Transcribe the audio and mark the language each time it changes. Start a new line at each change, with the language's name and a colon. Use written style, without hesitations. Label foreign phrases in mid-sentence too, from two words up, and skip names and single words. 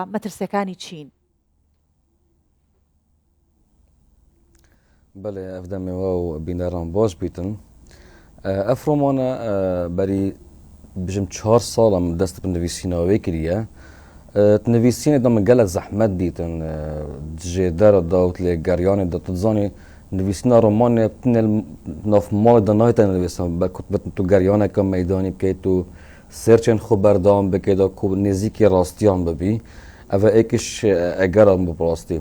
Central Kurdish: مەترسیەکانی چین؟
Kurdish: بەڵێ ئەفدەمەوە و بینەران باش بیتن. ئەف ڕۆمانە بەری بژم 4 ساڵم دەست بە نوویسینەوەی کردە. نوویسینێدا من gelek zehmet dîtin ji dera da û lê geryanê da tu dizanî nivîsîna romanê navmalê da nayê te nivîsin betin tu geryaneka meydanî bikê tu serçên xwe berdam bikê da ku nêzîkî rastiyan bibî ev e êkiş egera bi rastî.